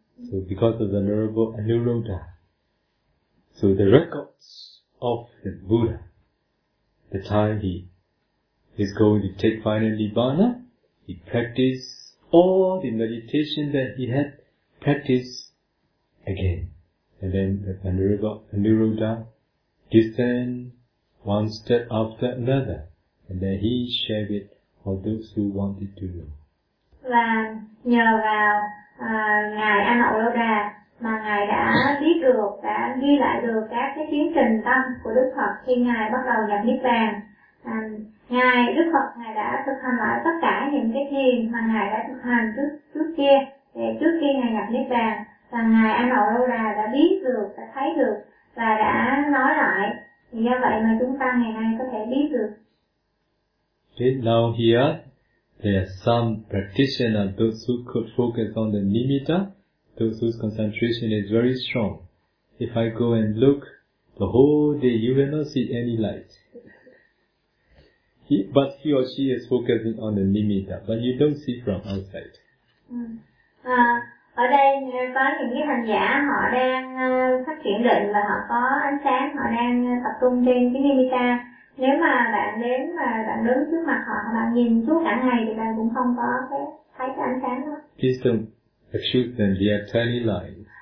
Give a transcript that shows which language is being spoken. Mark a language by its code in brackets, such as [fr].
[en] So because of the Venerable Aniruddha, so the records of the Buddha, the time he is going to take final Nibbana, he practiced all the meditation that he had practiced again. And then the Aniruddha descend one step after another, and then he shared it for those who wanted to know. [vi] Và nhờ vào Ngài Aniruddha mà Ngài đã biết được, đã ghi lại được các cái tiến trình tâm của Đức Phật khi Ngài bắt đầu nhập Niết Bàn. Ngài, Đức Phật, Ngài đã thực hành lại tất cả những cái thiền mà Ngài đã thực hành trước kia, để trước khi Ngài nhập Niết Bàn. Và Ngài Aniruddha đã biết được, đã thấy được và đã nói lại. Thì do vậy mà chúng ta ngày nay có thể biết được. [en] Okay, now here, there are some practitioners, those who could focus on the nimitta, those whose concentration is very strong. If I go and look the whole day, you will not see any light. But he or she is focusing on the nimitta, but you don't see from outside. [vi] Ở đây có những cái hành giả họ đang phát triển định và họ có ánh sáng, họ đang tập trung trên cái nimitta. Nếu mà bạn đến và bạn đứng trước mặt họ, bạn nhìn suốt cả ngày thì bạn cũng không có thấy cái ánh sáng đó. [en] Please don't accuse them, they are tiny light.